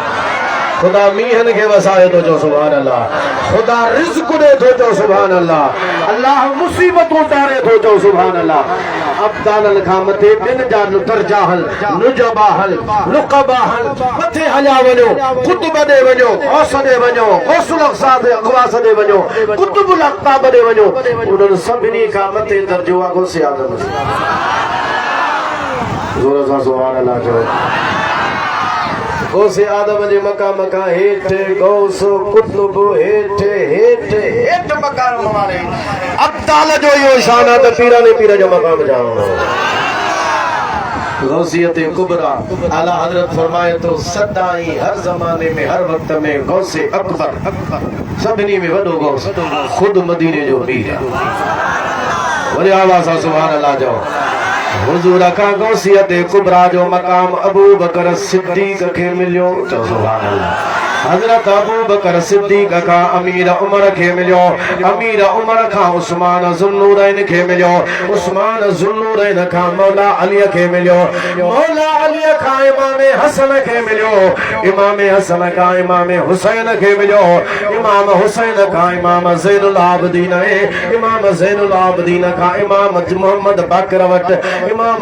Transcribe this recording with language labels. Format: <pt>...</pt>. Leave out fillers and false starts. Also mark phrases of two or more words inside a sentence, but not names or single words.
<sd>खुदा मीहन के वसाए तो जो</sd> <ar>سبحان الله</ar> <sd>खुदा रिज़्क़ दे तो जो</sd> <ar>سبحان الله</ar> <sd>अल्लाह मुसीबत उतारे तो जो</sd> <ar>سبحان الله</ar> <sd>अब्दालन खां मथे बिन जा दर्जाहल नुजबाहल लुक़बाहल मथे हलिया वञो कुतुब दे वञो गौस दे वञो गौसुल अक़सा दे अक़वास दे वञो कुतुबुल अक़ताब दे वञो उन्हनि सभिनी खां मथे दर्जो आहे गौसे आज़म ज़ोर सां</sd> <ar>سبحان الله</ar> <sd>जो गौसे आदम जे मकाम का हेठ गौस कुतुब हेठ हेठ हेठ मकाम वाले अब्दाल जो यो शान है त पीरा ने पीरा जो मकाम जाओ गौसियत कुबरा आला हजरत फरमाए तो सदाई हर जमाने में हर वक्त में गौसे अकबर सबनी में वडो गौस खुद मदीने जो पीर है वरी आवाज</sd> <ar>سبحان الله</ar> <sd>जो हुजूर का गौसियत कुबरा जो मकाम अबू बकर सिद्दीक के मिलियो तो</sd> <ar>سبحان الله</ar> <sd>हजरत अबू बकर सिद्दीक का अमीर उमर के मिलियो अमीर उमर का उस्मान ज़ुन्नूरैन के मिलियो उस्मान ज़ुन्नूरैन का मौला अली के मिलियो मौला अली का इमाम हसन के मिलियो इमाम हसन का इमाम हुसैन के मिलियो इमाम हुसैन का इमाम ज़ैनुल आबदीन इमाम ज़ैनुल आबदीन का इमाम मोहम्मद बाकर वट इमाम</sd>